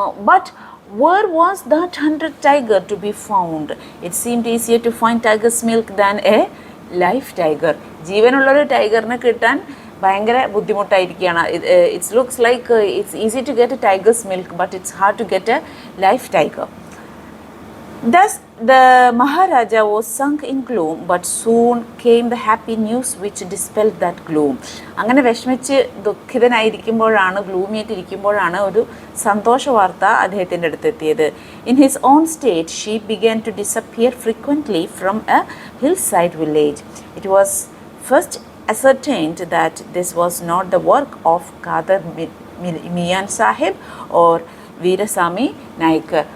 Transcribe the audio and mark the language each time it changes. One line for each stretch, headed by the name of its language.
English: But where was that 100th tiger to be found? It seemed easier to find tiger's milk than a live tiger.
Malayalam: ജീവനുള്ളൊരു ടൈഗറിനെ കിട്ടാൻ ഭയങ്കര ബുദ്ധിമുട്ടായിരിക്കുകയാണ്.
English: It's looks like it's easy to get a tiger's milk, but it's hard to get a live tiger. Thus the Maharaja was sunk in gloom, but soon came the happy news which dispelled that gloom.
Malayalam: അങ്ങനെ വിഷമിച്ച് ദുഃഖിതനായിരിക്കുമ്പോഴാണ്, ഗ്ലൂമിയായിട്ടിരിക്കുമ്പോഴാണ് ഒരു സന്തോഷ വാർത്ത അദ്ദേഹത്തിൻ്റെ അടുത്തെത്തിയത്.
English: In his own state, sheep began to disappear frequently from a hillside village. It was first ascertained that this was not the work of Qadar Miyan Sahib or Veeraswami Naicker.